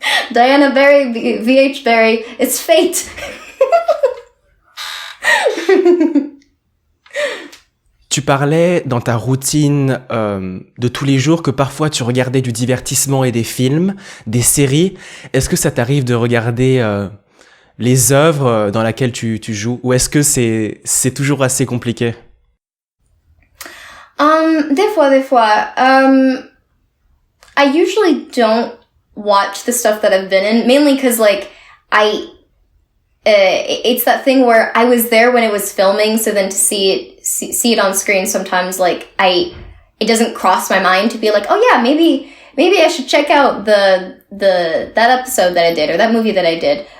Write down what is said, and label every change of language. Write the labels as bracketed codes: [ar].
[en] Diana Berry, VH Berry, it's fate. [fr] Tu parlais dans ta routine de tous les jours que parfois tu regardais du divertissement et des films, des séries. Est-ce que ça t'arrive de regarder les œuvres dans lesquelles tu joues, ou est-ce que c'est toujours assez compliqué? Des fois. [en] I usually don't watch the stuff that I've been in, mainly because like it's that thing where I was there when it was filming, so then to see it on screen sometimes, like it doesn't cross my mind to be like, oh yeah, maybe I should check out that episode that I did or that movie that I did.